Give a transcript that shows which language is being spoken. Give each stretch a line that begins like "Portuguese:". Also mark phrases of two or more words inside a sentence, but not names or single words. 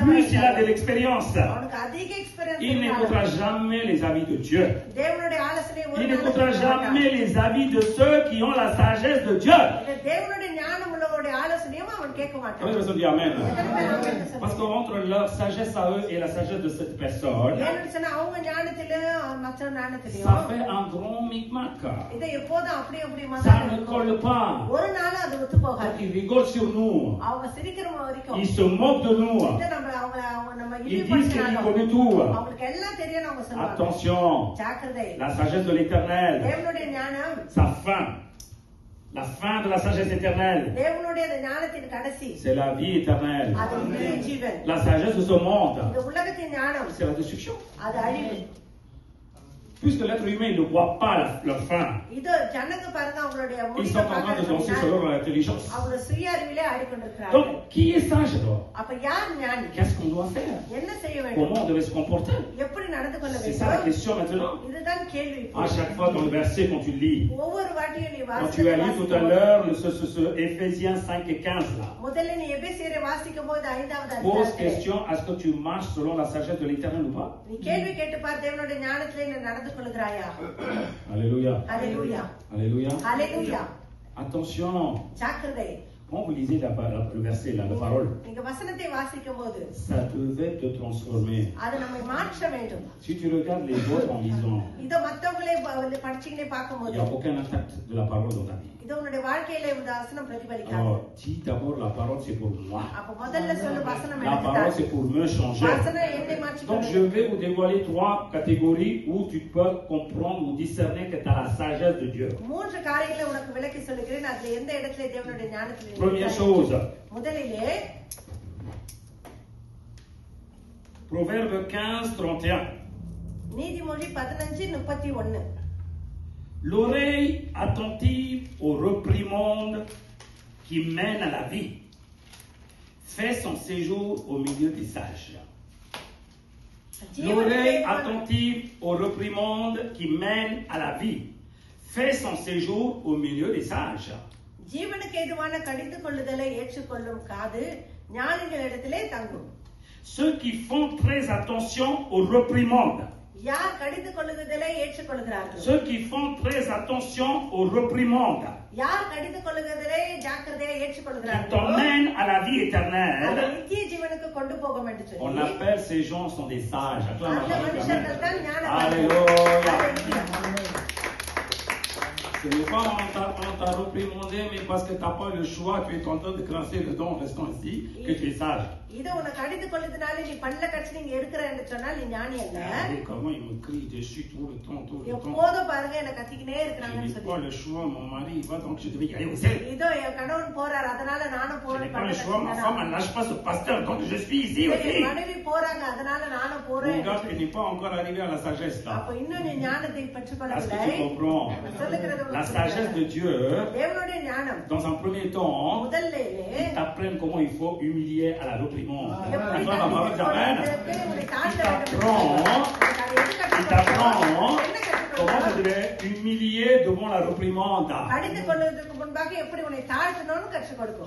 French: plus il a de l'expérience,
Tamil: அவனுக்கு அதிக எக்ஸ்பீரியன்ஸ்
French: il n'écoutera jamais les avis de Dieu.
Tamil: தேவனுடைய ஆலோசனை ஒரு
French: Il
Tamil: நாளும்
French: n'écoutera
Tamil: கேட்க மாட்டான்.
French: jamais les avis de ceux qui ont la sagesse de Dieu.
Tamil: இந்த தேவனுடைய ஞானம் உள்ளவருடைய ஆலோசனையும் அவன் கேட்க
French: Combien
Tamil: மாட்டான்.
French: de personnes disent Amen?
Tamil: எத்தனை பேர் ஆமென்
French: Parce
Tamil: சொல்லுங்க?
French: qu'entre leur sagesse à eux et la sagesse de cette personne,
Tamil: ஏன்னு சொன்னா அவங்க ஞானத்திலும் மற்ற
French: ça
Tamil: ஞானத்திலும்
French: fait un grand micmac.
Tamil: இதை எப்போதும் அப்படி அப்படி
French: Ça
Tamil: மசாலா
French: ne
Tamil: இருக்கும்.
French: colle pas.
Tamil: ஒரு நாளும் அது ஒத்து போகாது.
French: Ils rigolent sur nous.
Tamil: அவங்க சிரிக்கிற வரைக்கும்
French: Ils se moquent de nous.
Tamil: இதை நம்ம
French: Ils disent qu'ils
Tamil: இழிவுபடுத்தினாலும்
French: connaissent tout.
Tamil: அவங்களுக்கு எல்லாம் தெரியும் அவங்க சொல்லுவாங்க.
French: Attention,
Tamil: ஜாக்கிரதை.
French: la sagesse de l'éternel,
Tamil: தேவனுடைய ஞானம்,
French: sa fin, la fin de la sagesse éternelle,
Tamil: தேவனுடைய அந்த ஞானத்தின் கடைசி,
French: c'est la vie éternelle.
Tamil: அது நித்திய ஜீவன்.
French: La sagesse de ce monde,
Tamil: இந்த உலகத்தின் ஞானம்,
French: c'est la destruction.
Tamil: அது அழிவு.
French: Puisque l'être humain ne voit pas leur fin,
Tamil: இது ஜனங்க பாருங்க அவங்களுடைய
French: ils
Tamil: முடிவை
French: sont en train de danser
Tamil: பார்க்கறதுனால
French: selon leur intelligence.
Tamil: அவங்க சுய அறிவிலே ஆடிக்கொண்டிருக்கிறார்கள்.
French: Donc, qui est sage alors?
Tamil: அப்ப யார் ஞானி?
French: Qu'est-ce qu'on doit faire?
Tamil: என்ன செய்ய வேண்டும்?
French: Comment on devait se comporter?
Tamil: எப்படி நடந்து கொள்ள
French: C'est ça la
Tamil: வேண்டும்?
French: question maintenant.
Tamil: இதுதான் கேள்வி.
French: À chaque fois dans le verset, quand tu lis,
Tamil: ஒவ்வொரு வாட்டியும் நீ
French: quand tu as lu tout à
Tamil: வாசிக்கும்
French: l'heure, ce Éphésiens 5 et 15 là,
Tamil: முதல்ல நீ எபேசியரை வாசிக்கும் போது 5வது
French: pose
Tamil: அதிகாரத்திலே
French: question, est-ce que tu marches selon la sagesse de l'éternel ou pas?
Tamil: நீ கேள்வி கேட்டு பார், தேவனுடைய ஞானத்திலே நீ நடந்து கொள்கிறாயா?
French: Alléluia.
Tamil: ஹalleluya.
French: Alléluia.
Tamil: ஹalleluya.
French: Attention.
Tamil: ஜாக்கிரதை.
French: Quand vous lisez le verset là, la parole,
Tamil: நீங்க வசனத்தை வாசிக்கும் போது
French: ça devait te transformer.
Tamil: அது நம்மை மாற்ற வேண்டும்.
French: Si tu regardes les autres en lisant,
Tamil: இத மத்தவங்களே படிச்சீங்கனே
French: il
Tamil: பாக்கும்போது
French: n'y a aucun impact de la parole dans ta vie.
Tamil: இது உன்னுடைய வாழ்க்கையில இந்த வசனம் பிரதிபலிக்காது.
French: Alors, dis d'abord la parole c'est pour moi.
Tamil: அப்ப முதல்ல சொல்லு வசனம்
French: La
Tamil: எனக்கு
French: parole
Tamil: தான்.
French: c'est pour me changer.
Tamil: வசனம் என்னை மாற்றி
French: Donc je vais vous dévoiler 3 catégories où tu peux comprendre ou discerner que tu as la sagesse de Dieu.
Tamil: மூன்று காரியங்களை உனக்கு விளக்கி சொல்லுகிறேன். அதுல எந்த இடத்துல தேவனுடைய ஞானத்தில்
French: Première chose,
Tamil: முதலிலே
French: Proverbe 15, 31.
Tamil: நீதிமொழி 15:31.
French: L'oreille attentive aux réprimandes qui mènent à la vie fait son séjour au milieu des sages. L'oreille attentive aux réprimandes qui mènent à la vie fait son séjour au milieu des sages.
Tamil: ஜீவனுக்கு ஏதுவான கடிந்து கொள்ளுதலை ஏற்றுக்கொள்ளும் காது ஞானிகளிடத்திலே தங்கும்.
French: Ceux qui font très attention aux réprimandes.
Tamil: யார் கடிந்து கொள்ளுதலை ஏற்றுக்கொள்கிறார்கள்?
French: Ceux qui font très attention aux réprimandes.
Tamil: யார் கடிந்து கொள்ளுதலை ஜாக்கிரதையா
French: Qui
Tamil: ஏற்றுக்கொள்கிறார்கள்?
French: t'emmènent à la vie éternelle.
Tamil: நித்திய ஜீவனுக்கு கொண்டு போகும் என்று
French: On
Tamil: சொல்லி
French: appelle ces gens sont des sages. Acclame
Tamil: அந்த
French: la parole.
Tamil: மனுஷர்கள் தான்
French: Alléluia.
Tamil: ஞானவான்கள்.
French: Ce n'est pas on t'a réprimandé, mais parce que tu n'as pas le choix, tu es en train de classer le don en restant ici, que tu es sage.
Tamil: இது உன்னை கடிந்து கொள்ளுதனால நீ பல்ல கட்சி நீங்க இருக்கிற என்று சொன்னால் நீ ஞானி அல்ல.
French: Regardez comment ils me crient dessus tout le temps.
Tamil: எப்போதும் பாருங்க என்ன கத்திக்கினே
French: Je
Tamil: இருக்கிறாங்கன்னு
French: n'ai
Tamil: சொல்லி.
French: pas le choix, mon mari va donc je devais y aller aussi.
Tamil: இதோ என் கணவன் போறார் அதனால நானும்
French: Je n'ai
Tamil: போறேன்.
French: pas le choix, ma femme ne lâche pas ce pasteur, donc je suis ici aussi.
Tamil: என் மனைவி போறாங்க அதனால நானும் போறேன்.
French: Regarde, tu n'es pas encore arrivé à la sagesse là.
Tamil: அப்ப இன்னும் நீ ஞானத்தை
French: Est-ce que
Tamil: பெற்றுக்கொள்ளவில்லை.
French: tu comprends? La sagesse de Dieu,
Tamil: தேவனுடைய ஞானம்
French: dans un premier temps,
Tamil: முதல்ல
French: ils t'apprennent comment il faut humilier à la réprimande.
Tamil: எப்படி
French: La femme va
Tamil: கடிந்து
French: parler
Tamil: கொள்வதற்கு உன்னை தாழ்த்த
French: Il
Tamil: வேண்டும்.
French: t'apprend comment tu devais humilier devant la réprimande.
Tamil: கடிந்து கொள்வதற்கு முன்பாக எப்படி உன்னை தாழ்த்தணும்னு கற்றுக் கொடுக்கும்.